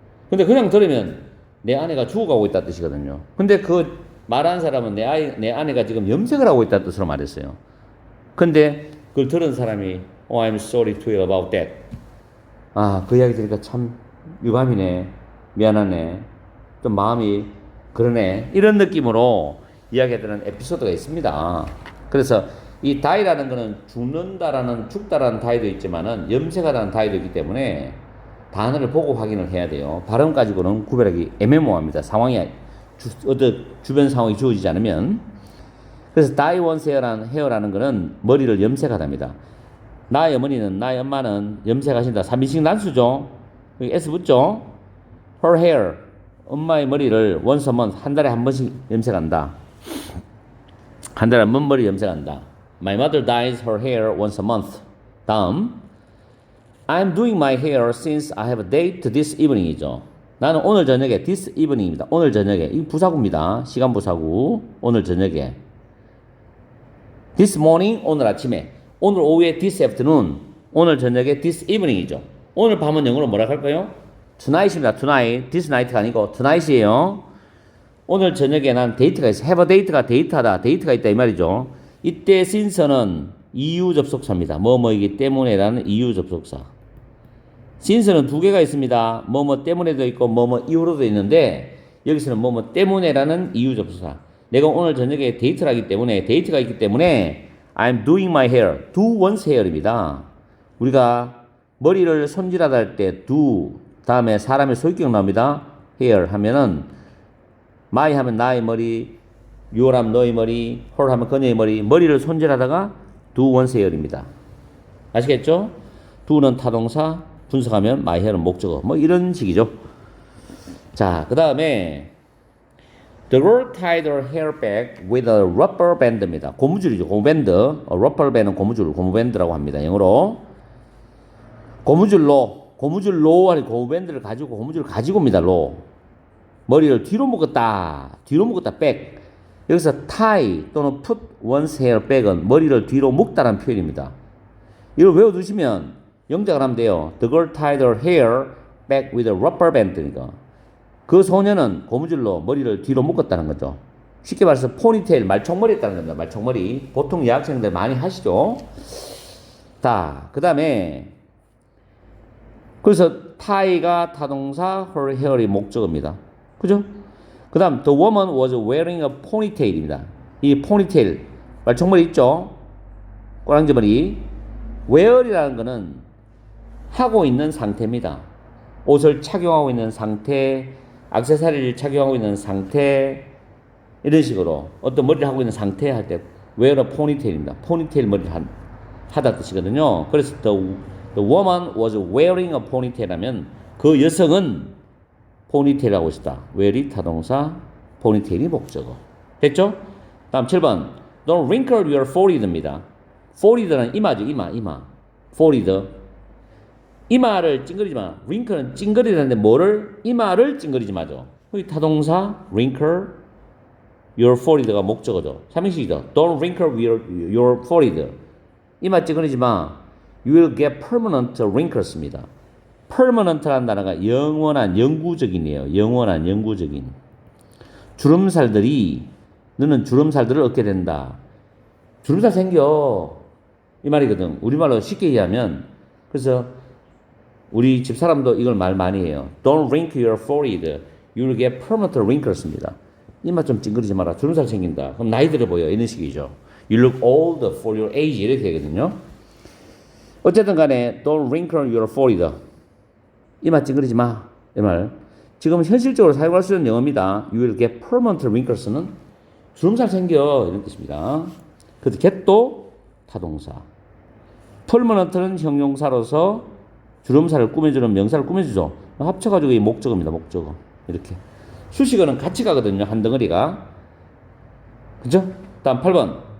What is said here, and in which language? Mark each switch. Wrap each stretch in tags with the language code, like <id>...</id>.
<ko>근데 그냥 들으면 내 아내가 죽어가고 있다는 뜻이거든요. 근데 그 말한 사람은 내 아내가 지금 염색을 하고 있다는 뜻으로 말했어요. 근데 그걸 들은 사람이</ko> <en>Oh, I'm sorry to hear about that.</en> <ko>아, 그 이야기 들으니까 참 유감이네. 미안하네. 좀 마음이 그러네. 이런 느낌으로 이야기하는 에피소드가 있습니다. 그래서 이 다이라는 거는 죽다라는 다이도 있지만은 염색하다는 다이도 있기 때문에 단어를 보고 확인을 해야 돼요. 발음 가지고는 구별하기 애매모호합니다. 상황이 주변 상황이 주어지지 않으면. 그래서</ko> <en>dye one's hair</en> <ko>라는 거는 머리를 염색하답니다. 나의 어머니는, 나의 엄마는 염색하신다. 3인칭 난수죠. 여기 S 붙죠. Her hair. 엄마의 머리를</ko> <en>once a month,</en> <ko>한 달에 한 번씩 염색한다. 한 달에 한 번 머리 염색한다.</ko> <en>My mother dyes her hair once a month.</en> <ko>다음.</ko> <en>I'm doing my hair since I have a date this evening이죠.</en> <ko>나는 오늘 저녁에</ko> <en>this evening</en> <ko>입니다. 오늘 저녁에. 이 부사구입니다. 시간 부사구. 오늘 저녁에.</ko> <en>This morning,</en> <ko>오늘 아침에. 오늘 오후에</ko> <en>this afternoon.</en> <ko>오늘 저녁에</ko> <en>this evening</en> <ko>이죠. 오늘 밤은 영어로 뭐라 할까요? tonight입니다. tonight.</ko> <en>this night</en> <ko>가 아니고 tonight이에요. 오늘 저녁에 난 데이트가 있어.</ko> <en>have a date</en> <ko>가 데이트하다. 데이트가 있다 이 말이죠. 이때 since는 이유 접속사입니다. 뭐뭐이기 때문에라는 이유 접속사. since는 두 개가 있습니다. 뭐뭐 때문에도 있고 뭐뭐 이유로도 있는데 여기서는 뭐뭐 때문에라는 이유 접속사. 내가 오늘 저녁에 데이트를 하기 때문에 데이트가 있기 때문에</ko> <en>I'm doing my hair. do one's hair입니다.</en> <ko>우리가 머리를 손질하다 할 때 do 다음에 사람의 소유격 나옵니다. hair 하면은 my 하면 나의 머리, your 하면 너의 머리, her 하면 그녀의 머리를 손질하다가</ko> <en>do one's hair</en> <ko>입니다. 아시겠죠? do는 타동사, 분석하면 my hair은 목적어. 뭐 이런 식이죠. 자, 그 다음에</ko> <en>The girl tied her hair back with a rubber band입니다.</en> <ko>고무줄이죠. 고무밴드. rubber band은 고무줄, 고무밴드라고 합니다. 영어로. 고무줄로 아니 고무밴드를 가지고 고무줄을 가지고입니다. 로. 머리를 뒤로 묶었다. back. 여기서 tie 또는</ko> <en>put one's hair back</en> <ko>은 머리를 뒤로 묶다라는 표현입니다. 이걸 외워두시면 영작을 하면 돼요.</ko> <en>The girl tied her hair back with a rubber band니까.</en> <ko>그 소녀는 고무줄로 머리를 뒤로 묶었다는 거죠. 쉽게 말해서 포니테일, 말총머리 했다는 겁니다. 말총머리. 보통 여학생들 많이 하시죠. 자, 그 다음에 그래서 tie가 타동사, her hair이 목적어입니다. 그죠? 그 다음</ko> <en>the woman was wearing a ponytail입니다.</en> <ko>이 ponytail 말총머리 있죠? 꼬랑지머리. wear이라는 거는 하고 있는 상태입니다. 옷을 착용하고 있는 상태, 액세서리를 착용하고 있는 상태, 이런 식으로 어떤 머리를 하고 있는 상태 할 때</ko> <en>wear a ponytail</en> <ko>입니다. ponytail 머리를 하다 뜻이거든요. 그래서</ko> <en>the woman was wearing a ponytail</en> <ko>하면 그 여성은 ponytail 하고 있었다. wear이 타동사, ponytail이 목적어. 됐죠? 다음 7번</ko> <en>Don't wrinkle your forehead입니다.</en> <ko>forehead는 이마죠. 이마. forehead. 이마를 찡그리지 마. wrinkle는 찡그리라는데 뭐를? 이마를 찡그리지 마죠. 여기 타동사</ko> <en>wrinkle your forehead</en> <ko>가 목적어죠. 3인식이죠.</ko> <en>Don't wrinkle your forehead.</en> <ko>이마 찡그리지 마.</ko> <en>You will get permanent wrinkles입니다.</en> <ko>permanent라는 단어가 영원한, 영구적인이에요. 영원한, 영구적인. 주름살들이 너는 주름살들을 얻게 된다. 주름살 생겨. 이 말이거든. 우리말로 쉽게 이해하면 그래서 우리 집 사람도 이걸 말 많이 해요.</ko> <en>Don't wrinkle your forehead. You will get permanent wrinkles</en> <ko>입니다. 이마 좀 찡그리지 마라. 주름살 생긴다. 그럼 나이 들어 보여. 이런 식이죠.</ko> <en>You look old for your age.</en> <ko>이렇게 되거든요. 어쨌든 간에</ko> <en>Don't wrinkle your forehead.</en> <ko>이마 찡그리지 마. 이 말. 지금 현실적으로 사용할 수 있는 영어입니다.</ko> <en>You will get permanent wrinkles는</en> <ko>주름살 생겨. 이런 뜻입니다. 그래서 get도 타동사. permanent는 형용사로서 주름살을 꾸며주는 명사를 꾸며주죠. 합쳐가지고 이 목적어입니다. 목적어. 이렇게. 수식어는 같이 가거든요. 한 덩어리가. 그죠? 다음 8번.</ko>